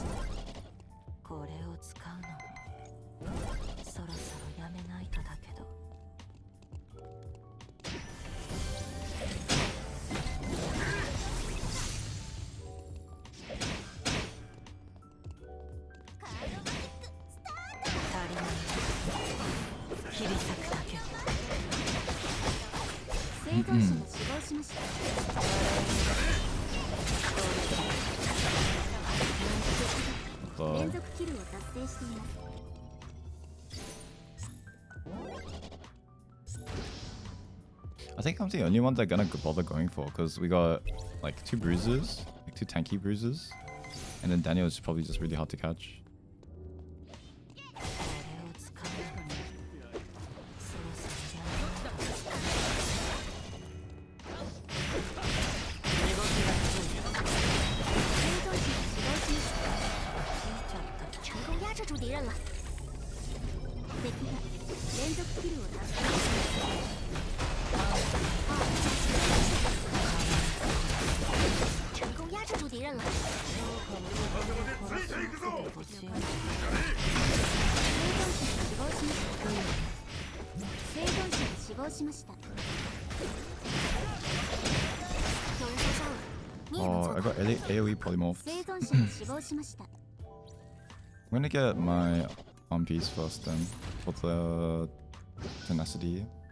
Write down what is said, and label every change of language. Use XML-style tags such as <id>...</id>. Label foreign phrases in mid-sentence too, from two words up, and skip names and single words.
<ja>これを使うのもそろそろやめないとだけど足りない切り裂くだけ生存者が死亡しました。連続キルを達成しています。</ja> <en>I think I'm the only one they're gonna bother going for, because we got like 2 bruises, like 2 tanky bruises, and then Daniel is probably just really hard to catch.</en> <ja>これを使うのにそろそろやめないと動きがついた生存者が死亡しました。聞いちゃった</ja> <zh>成功压制住敌人了。</zh> <ja>敵が連続キルを達成しました。</ja> <zh>成功压制住敌人了。</zh> <ja>殺していくぞ生存者が死亡しました。生存者が死亡しました。</ja> <zh>有人受伤了。你也能</zh> <en>Oh,</en> <zh>做</zh> <en>I</en> <zh>到。</zh> <en>got AoE polymorph.</en> <ja>生存者が死亡しました。</ja> <en>I'm gonna get my arm piece first then, for the tenacity.</en>